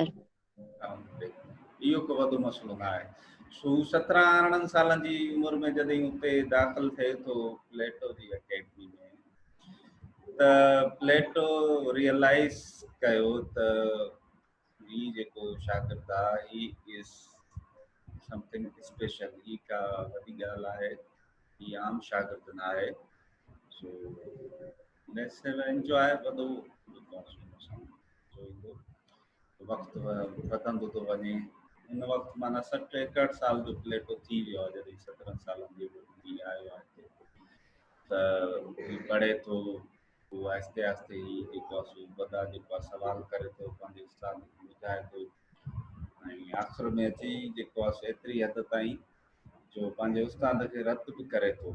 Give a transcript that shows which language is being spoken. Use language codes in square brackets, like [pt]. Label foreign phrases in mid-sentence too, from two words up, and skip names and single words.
[sd] इहो को वॾो मसइलो न आहे। सो 17-18 सालनि जी उमिरि में जॾहिं हुते दाख़िल थिए थो प्लेटो जी अकेडमी में, त प्लेटो रियलाइज़ कयो त ही जेको शागिर्द आहे ही [en] is something special, [sd] ही का वॾी ॻाल्हि आहे, ही आम शागिर्द न आहे। [en] so let's have enjoy [sd] वॾो वक़्तु वधंदो थो वञे। उन वक़्तु माना 60-61 साल जो प्लेटो थी वियो आहे जॾहिं 17 सालनि जो थी आयो आहे त ही पढ़े थो, पोइ आहिस्ते आहिस्ते ही जेको आहे सो वॾा जेको आहे सवाल करे थो, पंहिंजे उस्ताद खे ॿुधाए थो ऐं आख़िर में अची जेको आहे सो एतिरी हद ताईं जो पंहिंजे उस्ताद खे रद्द बि करे थो।